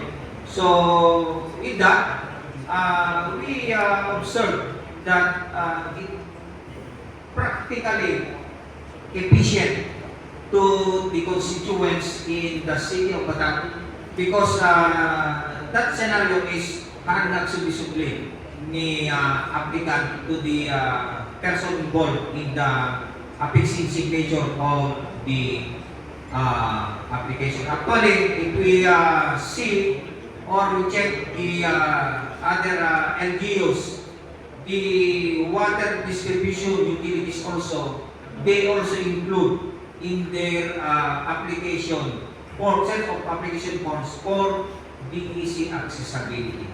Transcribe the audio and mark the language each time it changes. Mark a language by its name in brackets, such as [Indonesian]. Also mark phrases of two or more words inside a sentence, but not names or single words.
[English] So, with that, we observe that it practically efficient to the constituents in the city of Bataan because that scenario is [Iloko] parang nagsubli-subli ni applicant [English] to the person involved in the affixing signature of the application. Actually, if we see or we check the other LGUs, the water distribution utilities also, they also include in their application or set of application forms for DEC accessibility.